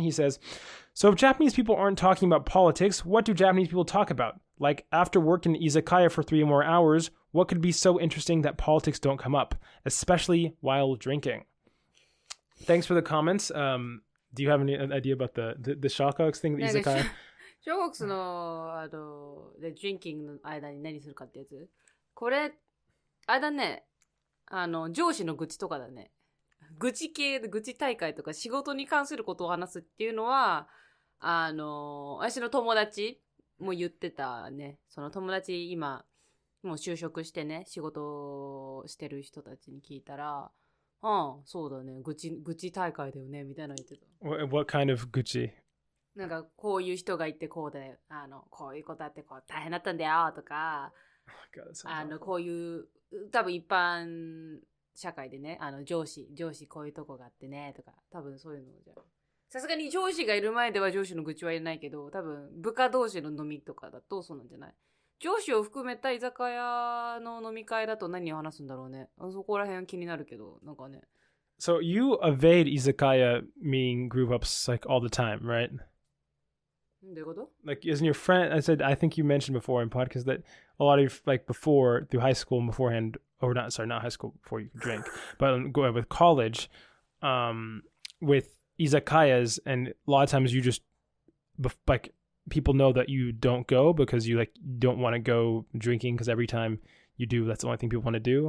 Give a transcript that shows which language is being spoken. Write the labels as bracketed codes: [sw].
[en] He says, so if Japanese people aren't talking about politics, what do Japanese people talk about? Like after work in izakaya for 3 more hours, what could be so interesting that politics don't come up, especially while drinking? Thanks for the comments. Do you have any idea about the Shockox thing, the izakaya? [ja] ショーコックスの、で、ドリンキングの間に何するかってやつ。これ、あれだね、上司の愚痴とかだね。愚痴大会とか仕事に関することを話すっていうのは、私の友達も言ってたね。その友達今、もう就職してね、仕事をしてる人たちに聞いたら、そうだね、愚痴大会だよね、みたいなの言ってた。 [en] What kind of 愚痴？ [ja] なんかこういう人がいてこうで、こういうことあってこう大変だったんだよとか、こういう多分一般社会でね、上司こういうとこがあってねとか、多分そういうのじゃさすがに上司がいる前では上司の愚痴は言えないけど、多分部下同士の飲みとかだとそうなんじゃない？上司を含めた居酒屋の飲み会だと何を話すんだろうね。そこら辺気になるけど、なんかね。 [en] So you evade izakaya meeting group ups like all the time, right? Like, isn't your friend? I think you mentioned before in podcast that a lot of like before through high school and beforehand, or not high school before you could drink, but go with college, with izakayas, and a lot of times you just like people know that you don't go because you like don't want to go drinking because every time you do, that's the only thing people want to do.